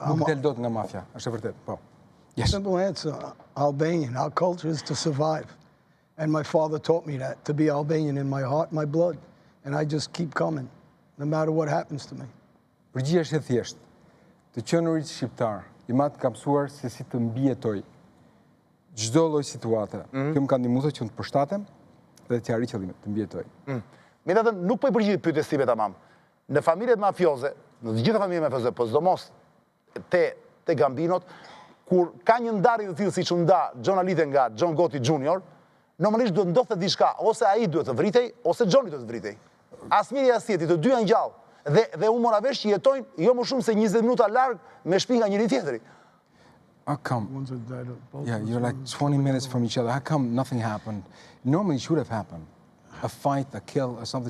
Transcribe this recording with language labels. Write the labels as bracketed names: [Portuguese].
[Albanian] Nuk del dot nga mafja, është e vërtetë, po. [English] Yes. Simple answer, Albanian. Our culture is to survive. And my father taught me that, to be Albanian in my heart, my blood. And I just keep coming, no matter what happens to me. [Albanian] Përgjigja është e thjeshtë. Të qenurit shqiptar, i matë ka mësuar se si të mbijetoj çdo lloj situate. Kjo më ka ndihmuar që të përshtatem dhe të arrij qëllimet, të mbijetoj. Megjithatë, nuk po i përgjigjet pyetjes time tamam. Në familjet mafioze, në të gjitha familjet mafioze, po sidomos te Gambinot, kur ka një ndarje të tillë siç u nda Xhon Alite nga John Gotti Jr., normalisht duhet ndodhte diçka, ose ai duhet të vritej, ose Xhoni duhet të vritej. Asnjëri as tjetri, të dy janë gjallë. Dhe u mora vesh që jetojnë jo më shumë se 20 minuta larg me shtëpi nga njëri tjetri. [English] How come? Yeah, you're like 20 minutes from each other. How come nothing happened? Normally it should have happened. A fight, a kill, or something.